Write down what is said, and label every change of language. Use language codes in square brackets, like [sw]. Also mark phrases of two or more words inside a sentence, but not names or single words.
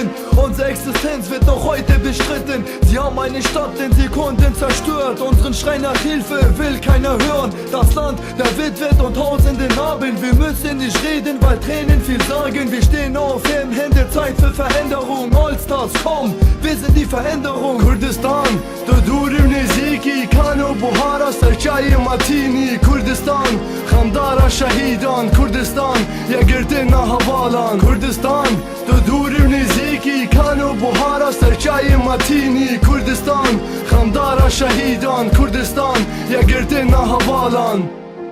[de] Unsere Existenz wird noch heute bestritten. Sie haben eine Stadt in Sekunden zerstört. Unseren Schrei nach Hilfe will keiner hören. Das Land der Witwet und tausende Narben. Wir müssen nicht reden, weil Tränen viel sagen. Wir stehen auf, heben Hände, Zeit für Veränderung. Allstars, komm, wir sind die Veränderung. [ku] Kurdistan, tu dûrî û nêzîkî Kan û buhara serçayê matînî Kurdistan xemdara şehîdan Kurdistan yekgirtên hevalan Kurdistan tu dûrî û nêzîkî Kan û buhara serçayê matînî Kurdistan xemdara şehîdan Kurdistan yekgirtên hevalan